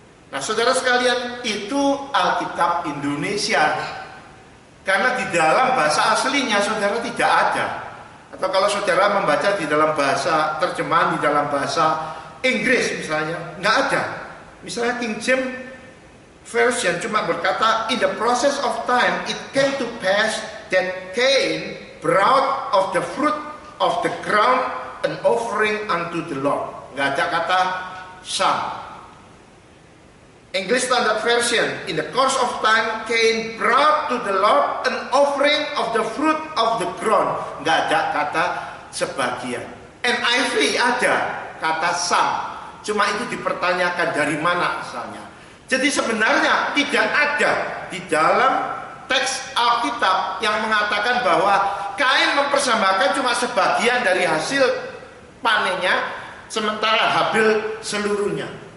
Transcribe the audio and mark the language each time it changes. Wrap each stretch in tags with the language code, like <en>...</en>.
<id>Nah, saudara sekalian, itu Alkitab Indonesia. Karena di dalam bahasa aslinya saudara tidak ada. Atau kalau saudara membaca di dalam bahasa terjemahan, di dalam bahasa Inggris misalnya, nggak ada. Misalnya King James</id> <en>Version</en> <id>cuma berkata,</id> <en>in the process of time it came to pass that Cain brought of the fruit of the ground an offering unto the Lord.</en> <id>Nggak ada kata some.</id> <en>English Standard Version, in the course of time Cain brought to the Lord an offering of the fruit of the ground.</en> <id>Nggak ada kata sebagian. NIV ada kata some, cuma itu dipertanyakan dari mana asalnya. Jadi sebenarnya tidak ada di dalam teks Alkitab yang mengatakan bahwa Kain mempersembahkan cuma sebagian dari hasil panennya, sementara Habil seluruhnya.</id>